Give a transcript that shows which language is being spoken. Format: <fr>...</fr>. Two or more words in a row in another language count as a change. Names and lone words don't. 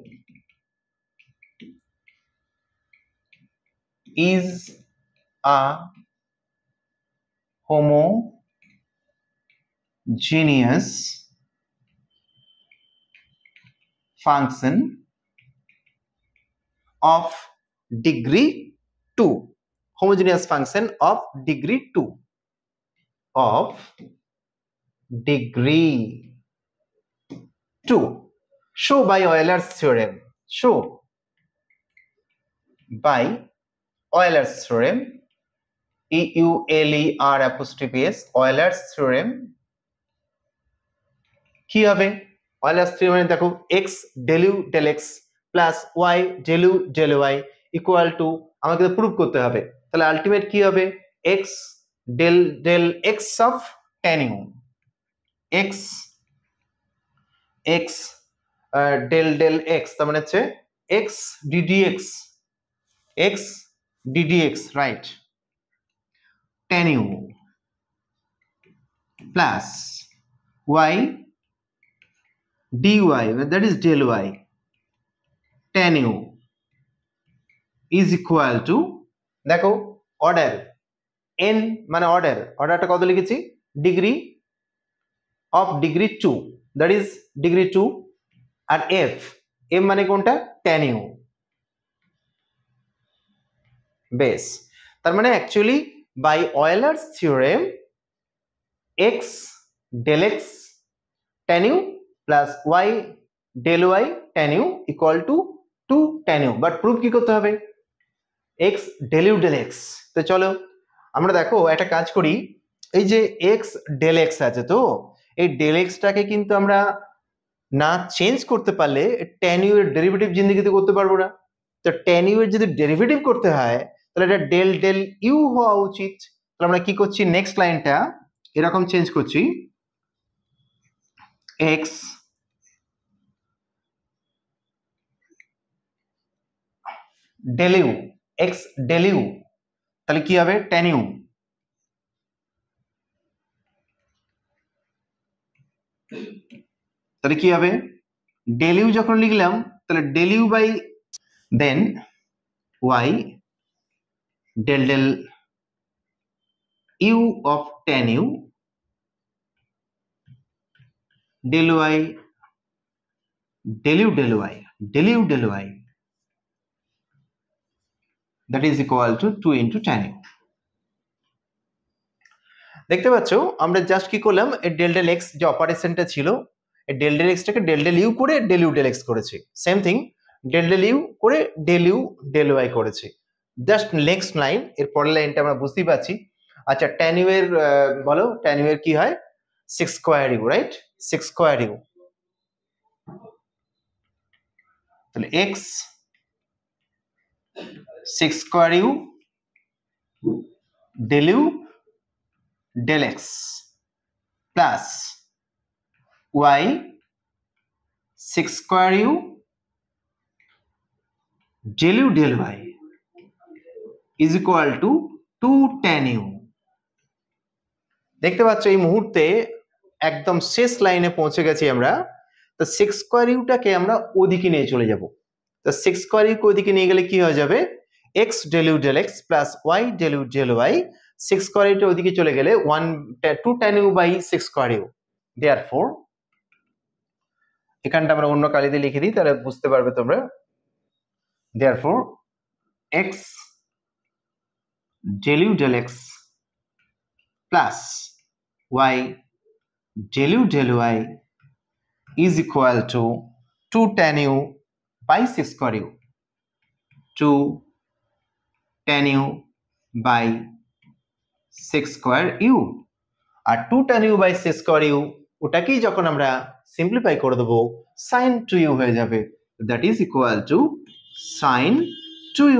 <en>is a homogeneous function of degree 2, homogeneous function of degree 2, of degree 2, show by Euler's theorem, show by Euler's theorem, EULER', Euler's theorem কি হবে? Euler's theorem দেখো x del u del x plus y del u del y equal to,</en> <bn>আমাকে প্রুফ করতে হবে, তাহলে আলটিমেট কি হবে?</bn> <en>x del x of tan u, x del x, তার মানে হচ্ছে x ddx, রাইট, tan u plus y dy, that is del y, tan u is equal to,</en> <bn>দেখো অর্ডার n মানে অর্ডারটা কত লিখেছি?</bn> <en>degree of degree 2, that is degree</en> <bn>2, আর f মানে কোনটা?</bn> <en>tan u, বেস।</en> <bn>তার মানে অ্যাকচুয়ালি</bn> <en>by Euler's theorem x del x tan u plus y del y tan u equal to 2 tan u,</en> <bn>বাট প্রুফ কি করতে হবে?</bn> <en>x del u del x।</en> <bn>তো চলো আমরা দেখো একটা কাজ করি, এই যে</bn> <en>x del x</en> <bn>আছে, তো এই</bn> <en>del x</en> <bn>টাকে কিন্তু আমরা না চেঞ্জ করতে পারলে</bn> <en>tan u</en> <bn>এর ডেরিভেটিভ জিন্দেগিতে করতে পারবো না। তো</bn> <en>tan u</en> <bn>এর যদি ডেরিভেটিভ করতে হয় তাহলে এটা</bn> <en>del u</en> <bn>হওয়া উচিত। তাহলে আমরা কি করছি, নেক্সট লাইনটা এরকম চেঞ্জ করছি,</bn> <en>x del u, x del u,</en> <bn>তাহলে কি হবে?</bn> <en>tan u,</en> <bn>তাহলে কি হবে?</bn> <en>del u</en> <bn>যখন লিখলাম তাহলে</bn> <en>del u by then y del u of tan u del y del u del y that is equal to 2 into tan u।</en> <bn>দেখতে পাচ্ছ আমরা জাস্ট কি করলাম, এই</bn> <en>del x</en> <bn>যে অপারেশনটা ছিল, এই</bn> <en>del x</en> <bn>টাকে</bn> <en>del u</en> <bn>করে</bn> <en>del u del x</en> <bn>করেছি,</bn> <en>same thing del u</en> <bn>করে</bn> <en>del u del y</en> <bn>করেছি। জাস্ট নেক্সট লাইন, এর পরের লাইনটা আমরা বুঝতেই পারছি। আচ্ছা</bn> <en>tan u</en> <bn>এর বলো,</bn> <en>tan u</en> <bn>এর কি হয়?</bn> <en>6 স্কয়ার u, রাইট, 6 স্কয়ার u, তাহলে x 6 স্কয়ার u del u del x plus y 6 স্কয়ার u del u del y is equal to 2 tan u।</en> <bn>দেখতে পাচ্ছ এই মুহূর্তে একদম শেষ লাইনে পৌঁছে গেছি আমরা। তো 6 স্কয়ার ইউটাকে আমরা ওদিকে নিয়ে চলে যাব। তো 6 স্কয়ার ইউকে ওদিকে নিয়ে গেলে কি হয়ে যাবে?</bn> <en>x del u del x plus y del u del y, 6 স্কয়ার ইউটা</en> <bn>ওদিকে চলে গেলে</bn> <en>2 tan u by 6 স্কয়ার ইউ।</en> <bn>therefore এখানটা আমরা অন্য কালি দিয়ে লিখে দিই, তাহলে বুঝতে পারবে তোমরা।</bn> <en>therefore x del u del x plus y del u del y is equal to 2 tan u by 6 square u, 2 tan u by 6 square u, আর 2 tan u by 6 square u</en> <bn>ওটাকেই যখন আমরা সিম্পলিফাই করে দেবো</bn> <en>sin 2u</en> <bn>হয়ে যাবে,</bn> <en>that is equal to sin 2u।</en>